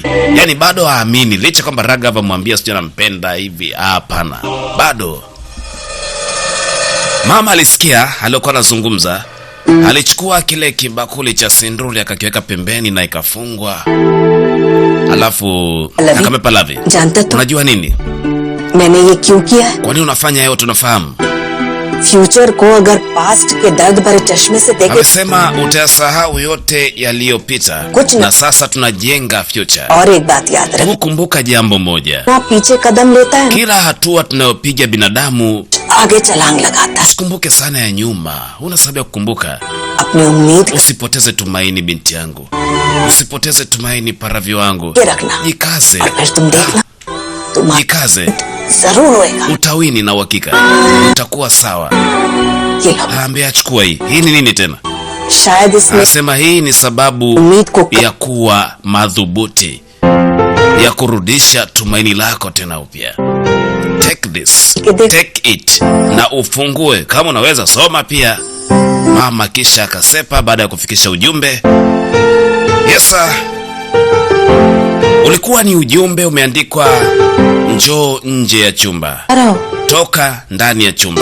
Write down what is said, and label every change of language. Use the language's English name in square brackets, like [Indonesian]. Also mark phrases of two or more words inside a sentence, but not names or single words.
[Swahili] Yani bado haamini licha kwamba Raghav amwambia sio nampenda hivi. Hapana. Bado. Mama alisikia alikuwa anazungumza. Alichukua kile kibakuli cha sinduri akakiweka pembeni na ikafungwa. Alafu akampa Paravi. Unajua nini? [Hindi] मैंने ये क्यों किया? [Swahili] Kwa nini unafanya hayo? Tunafahamu. [Hindi] Future को अगर past के दर्द भरे चश्मे से देखे. [Swahili] Amesema utasahau yote yaliyopita na sasa tunajenga future. [Hindi] और एक बात याद रख. [Swahili] Kumbuka jambo moja. [Hindi] ना पीछे कदम लेता है. [Swahili] Kila hatua tunayopiga binadamu [Hindi] आगे छलांग लगाता है. [Swahili] Usikumbuke sana ya nyuma. Una sababu ya kukumbuka. [Hindi] अपनी उम्मीद. [Swahili] Usipoteze tumaini binti yangu. Usipoteze tumaini Paravi wangu. Jikaze. Jikaze. Utawini na uhakika. Utakuwa sawa. Ambia chukua hii. Hii ni nini tena? Anasema hii ni sababu ya kuwa madhubuti, ya kurudisha tumaini lako tena upya. [English] Take this. Take it. [Swahili] Na ufungue. Kama unaweza soma pia. Mama kisha akasepa baada ya kufikisha ujumbe. [English] Yes sir. [Swahili] Ulikuwa ni ujumbe umeandikwa njoo nje ya chumba. Toka ndani ya chumba.